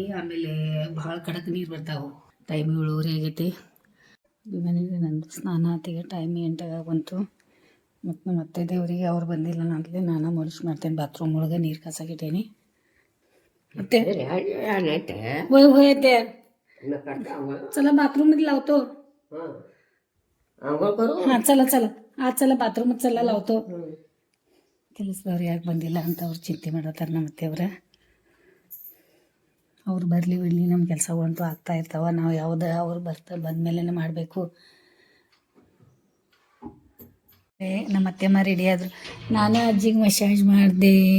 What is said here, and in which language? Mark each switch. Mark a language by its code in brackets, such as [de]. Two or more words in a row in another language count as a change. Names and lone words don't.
[kn] ಆಮೇಲೆ ಭಾಳ ಕಡಕ್ ನೀರು ಬರ್ತಾವೆ. ಟೈಮ್ 7:30 ಆಗೈತಿ. ಮನೆಗೆ ನಂದು ಸ್ನಾನ ಆತಿಗೆ ಟೈಮ್ 8 ಬಂತು. ಮತ್ತು ನಮ್ಮ ಅತ್ತೆ ದೇವರಿಗೆ ಅವ್ರು ಬಂದಿಲ್ಲ ಅಂತಲೇ ನಾನು ಮರುಚು ಮಾಡ್ತೇನೆ. ಬಾತ್ರೂಮ್ ಒಳಗೆ ನೀರು ಕಾಸಾಕಿಟ್ಟೇನಿ. ಮತ್ತೆ ಹೋಯ್ತೆ [mr] चला बाथरूम मध्ये लावतो. आंघोळ करू. हा चला चला आज चला बाथरूम चला लावतो. [kn] ಕೆಲಸದವ್ರು ಯಾಕೆ ಬಂದಿಲ್ಲ ಅಂತ ಅವ್ರು ಚಿಂತೆ ಮಾಡತ್ತಾರ ನಮ್ಮ ಅತ್ತೆಯವ್ರ. ಅವ್ರು ಬರಲಿ ಬಿಡಲಿ ನಮ್ಮ ಕೆಲಸಗಳಂತೂ ಆಗ್ತಾ ಇರ್ತಾವ. ನಾವು ಯಾವುದೇ ಅವ್ರು ಬಂದಮೇಲೆ ಮಾಡಬೇಕು. ನಮ್ಮ ಅತ್ತೆಮ್ಮ ರೆಡಿ ಆದರು. ನಾನು ಅಜ್ಜಿಗೆ ಮಸಾಜ್ ಮಾಡಿದೆ.